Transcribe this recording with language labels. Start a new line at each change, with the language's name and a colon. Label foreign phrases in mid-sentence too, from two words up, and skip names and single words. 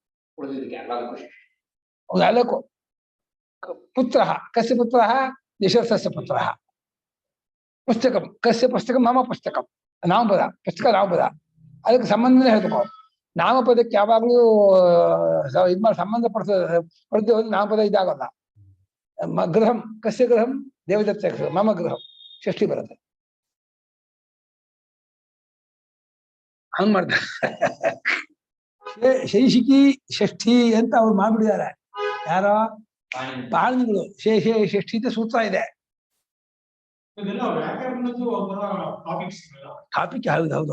Sanskrit: ಎಲ್ಲಕ್ಕೂ ಪುತ್ರ ಕಸ್ಯ ಪುತ್ರ ಯಶಸ್ಸಸ್ಯ ಪುತ್ರ, ಪುಸ್ತಕಂ ಕಸ್ಯ ಪುಸ್ತಕಂ ಮಮ ಪುಸ್ತಕಂ,
Kannada: ನಾಮಪದ ಪುಸ್ತಕ ನಾಮಪದ, ಅದಕ್ಕೆ ಸಂಬಂಧನೇ ಹೇಳ್ಬೇಕು. ನಾಮಪದಕ್ಕೆ ಯಾವಾಗಲೂ ಸಂಬಂಧ ಪಡ್ತದೆ ಹೋದ್ರೆ ನಾಮಪದ ಇದಾಗಲ್ಲ.
Sanskrit: ಗೃಹಂ ಕಸ್ಯ ಗೃಹಂ ದೇವದತ್ತ ಮಮ ಗೃಹಂ
Kannada: ಷಷ್ಠಿ ಬರುತ್ತೆ. ಹಂಗ್ ಮಾಡ್ತಾರೆ. ಶೈಷಿಕಿ ಷಷ್ಠಿ ಅಂತ ಅವ್ರು ಮಾಡ್ಬಿಟ್ಟಿದ್ದಾರೆ. ಯಾರೋ ಪಾಣಿಗಳು ಶೇಷ ಷಷ್ಠಿ ಅಂತ ಸೂತ್ರ ಇದೆ. ಟಾಪಿಕ್ ಹೌದು.